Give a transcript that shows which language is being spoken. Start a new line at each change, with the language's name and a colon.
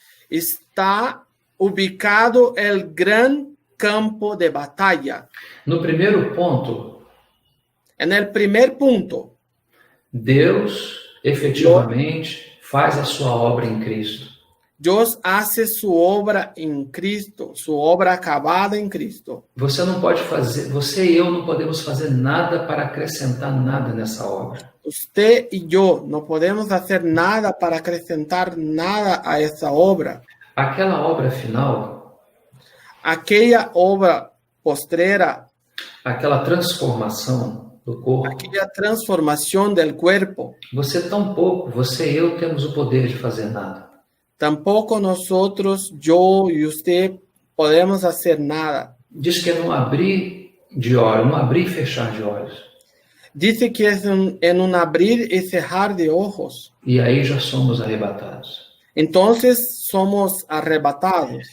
Spanish: está ubicado el gran campo de batalla.
Portuguese: No primeiro ponto,
Spanish: En el primer punto,
Portuguese: Deus efetivamente faz a sua obra em Cristo.
Spanish: Dios hace su obra en Cristo, su obra acabada en Cristo.
Portuguese: Você não pode fazer, você e eu não podemos fazer nada para acrescentar nada nessa obra.
Spanish: Usted y yo no podemos hacer nada para acrescentar nada a esa obra.
Portuguese: Aquela obra final,
Spanish: Aquella obra postrera,
Portuguese: aquela transformação do corpo,
Spanish: aquella transformación del cuerpo,
Portuguese: você e eu temos o poder de fazer nada.
Spanish: tampoco nosotros, yo y usted, podemos hacer nada.
Portuguese: Diz que é num abrir de olhos, num abrir e fechar de olhos.
Spanish: Dice que es en un abrir y cerrar de ojos.
Portuguese: E aí já somos arrebatados.
Spanish: Entonces somos arrebatados.